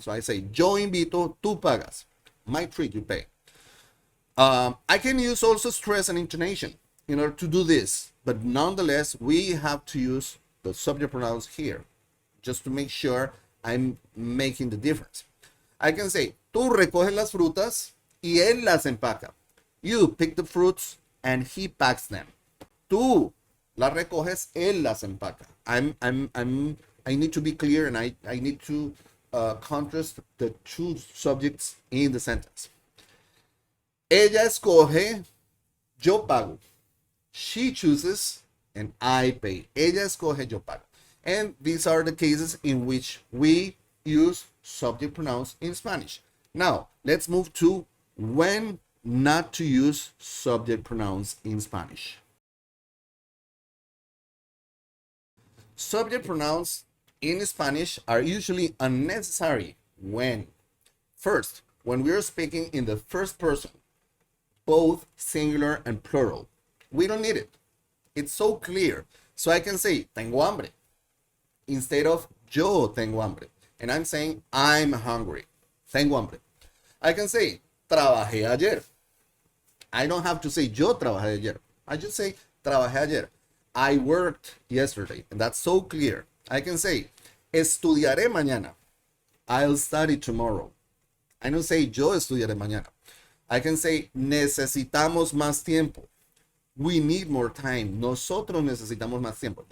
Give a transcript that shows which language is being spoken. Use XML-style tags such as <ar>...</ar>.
<en>So I say,</en> <es>yo invito, tú pagas.</es> <en>My treat, you pay. I can use also stress and intonation in order to do this, but nonetheless, we have to use the subject pronouns here just to make sure I'm making the difference. I can say,</en> <es>tú recoges las frutas y él las empaca.</es> <en>You pick the fruits and he packs them.</en> <es>Tú las recoges, él las empaca.</es> <en>I need to be clear, and I need to contrast the two subjects in the sentence.</en> <es>Ella escoge, yo pago.</es> <en>She chooses, and I pay.</en> <es>Ella escoge, yo pago.</es> <en>And these are the cases in which we use subject pronouns in Spanish. Now, let's move to when not to use subject pronouns in Spanish. Subject pronouns in Spanish are usually unnecessary when, first, when we are speaking in the first person, both singular and plural. We don't need it. It's so clear. So I can say,</en> <es>tengo hambre,</es> <en>instead of</en> <es>yo tengo hambre.</es> <en>And I'm saying, I'm hungry.</en> <es>Tengo hambre.</es> <en>I can say,</en> <es>trabajé ayer.</es> <en>I don't have to say,</en> <es>yo trabajé ayer.</es> <en>I just say,</en> <es>trabajé ayer.</es> <en>I worked yesterday. And that's so clear. I can say,</en> <es>estudiaré mañana.</es> <en>I'll study tomorrow. I don't say,</en> <es>yo estudiaré mañana.</es> <en>I can say,</en> <es>necesitamos más tiempo.</es> <en>We need more time.</en> <es>Nosotros necesitamos más tiempo.</es>